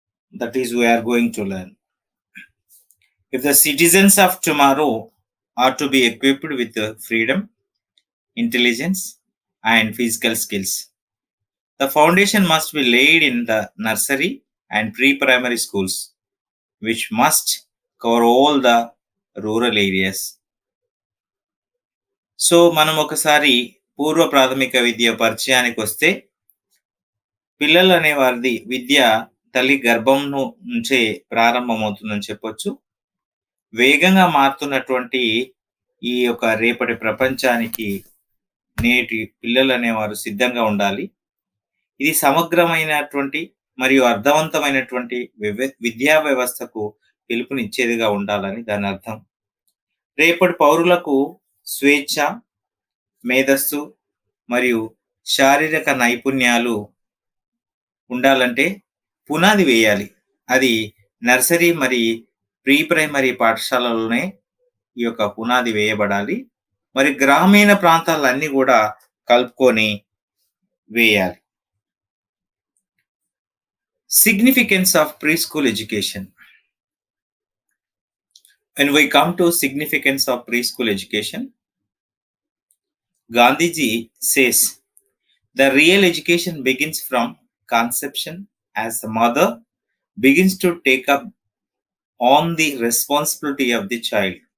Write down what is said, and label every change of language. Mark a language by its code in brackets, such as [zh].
[en] That is we are going to learn. If the citizens of tomorrow are to be equipped with freedom, intelligence, and physical skills, the foundation must be laid in the nursery and pre-primary schools, which must cover all the rural areas. [te] So మనం ఒకసారి పూర్వ ప్రాథమిక విద్య పరిచయానికి వస్తే, పిల్లలు అనే వారిది విద్య తల్లి గర్భం నుంచే ప్రారంభమవుతుందని చెప్పొచ్చు. వేగంగా మారుతున్నటువంటి ఈ యొక్క రేపటి ప్రపంచానికి నేటి పిల్లలు అనేవారు సిద్ధంగా ఉండాలి. ఇది సమగ్రమైనటువంటి మరియు అర్థవంతమైనటువంటి విద్యా వ్యవస్థకు పిలుపునిచ్చేదిగా ఉండాలని దాని అర్థం. రేపటి పౌరులకు స్వేచ్ఛ, మేధస్సు మరియు శారీరక నైపుణ్యాలు ఉండాలంటే పునాది వేయాలి. అది నర్సరీ మరి ప్రీ ప్రైమరీ పాఠశాలలోనే ఈ యొక్క పునాది వేయబడాలి. మరి గ్రామీణ ప్రాంతాలన్నీ కూడా కలుపుకొని వేయాలి. [en] Significance of preschool education. When we come to significance of preschool education, Gandhiji says the real education begins from conception as the mother begins to take up on the responsibility of the child.